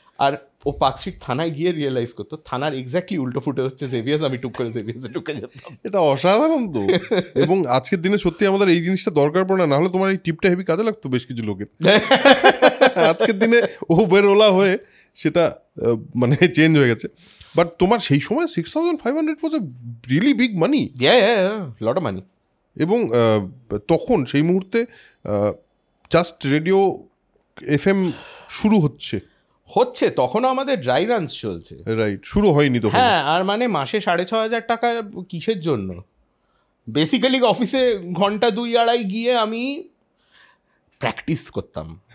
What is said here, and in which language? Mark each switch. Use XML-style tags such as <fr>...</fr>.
<bn>আর ও park street থানায় গিয়ে realise করতো থানার এক্স্যাক্টলি উল্টো ফুটে হচ্ছে জেভিয়ার্স, আমি টুক করে জেভিয়ার্সে ঢুকে যেতাম। এটা অসাধারণ তো। এবং আজকের দিনে সত্যি আমাদের এই জিনিসটা দরকার পড়ে না, নাহলে তোমার এই টিপটা হেভি কাজে লাগতো বেশ কিছু লোকের। আজকের দিনে উবের-ওলা হয়ে সেটা মানে চেঞ্জ হয়ে গেছে।</bn> <en>but</en> <bn>তোমার সেই সময়</bn> <en>6,500 was a really big money. Lot of money.</en> <bn>এবং তখন সেই মুহূর্তে জাস্ট রেডিও FM শুরু হচ্ছে, তখনও আমাদের ড্রাই রানস চলছে। রাইট, শুরু হয়নি তখন। হ্যাঁ, আর মানে মাসে 6,500 টাকা কিসের জন্য? বেসিক্যালি অফিসে ঘন্টা 2-2.5 গিয়ে আমি প্র্যাকটিস করতাম,</bn>